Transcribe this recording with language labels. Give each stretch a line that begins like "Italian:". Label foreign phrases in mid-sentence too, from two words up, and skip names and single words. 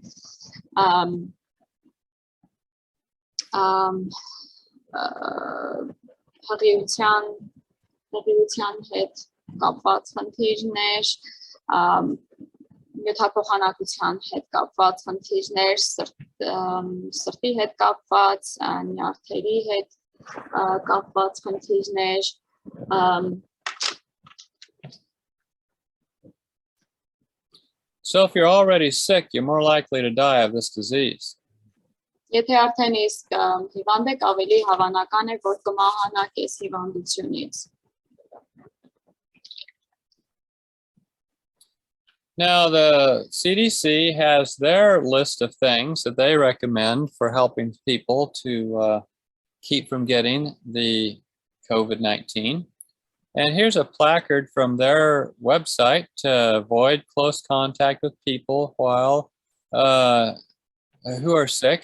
Armenian: հղիության հետ կապված խնդիրներ, նյութափոխանակության հետ կապված խնդիրներ, սրտի հետ կապված, նյարդերի հետ կապված խնդիրներ,
English: So if you're already sick, you're more likely to die of this disease.
Armenian: Եթե արդեն իսկ հիվանդ եք, ավելի հավանական է, որ կմահանաք այս հիվանդությունից։
English: Now, the CDC has their list of things that they recommend for helping people to keep from getting the COVID-19. And here's a placard from their website to avoid close contact with people while who are sick.